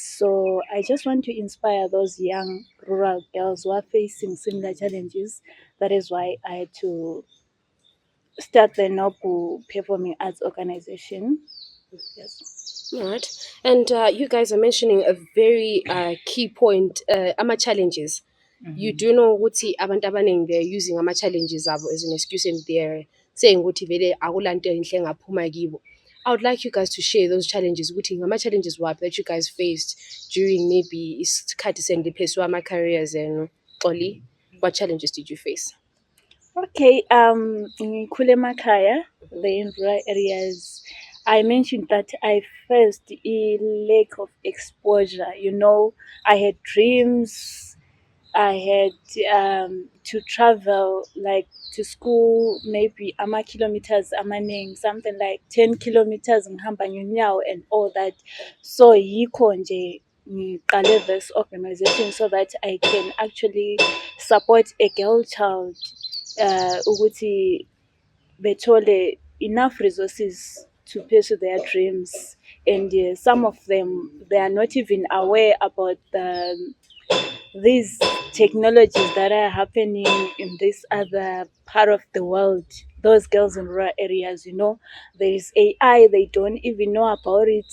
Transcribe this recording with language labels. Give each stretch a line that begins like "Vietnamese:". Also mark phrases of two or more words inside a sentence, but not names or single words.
English: So I just want to inspire those young rural girls who are facing similar challenges. That is why I had to start the Nobu Performing Arts Organization. Yes. All right. And you guys are mentioning a very key point, ama challenges. You do know
Zulu: ukuthi abantu abaningi
English: they're using ama challenges abo as an excuse and they're saying
Zulu: ukuthi vele akulanto enhle engaphuma kibo.
English: I would like you guys to share those challenges
Zulu: ukuthi ngama challenges waphi
English: that you guys faced during maybe
Zulu: isikhathi senipheswa
English: ama careers and Oli. What challenges did you face? Okay, in Kulemakhaya, the rural areas, I mentioned that I faced a lack of exposure. I had dreams. I had to travel like to school, maybe ama kilometers, amaning, something like 10 kilometers
Zulu: ngihamba ngenyawo
English: and all that.
Zulu: So yikho nje ngiqale
English: this organization so that I can actually support a girl child
Zulu: ukuthi bethole
English: enough resources to pursue their dreams. And some of them, they are not even aware about these technologies that are happening in this other part of the world. Those girls in rural areas, there is AI, they don't even know about it.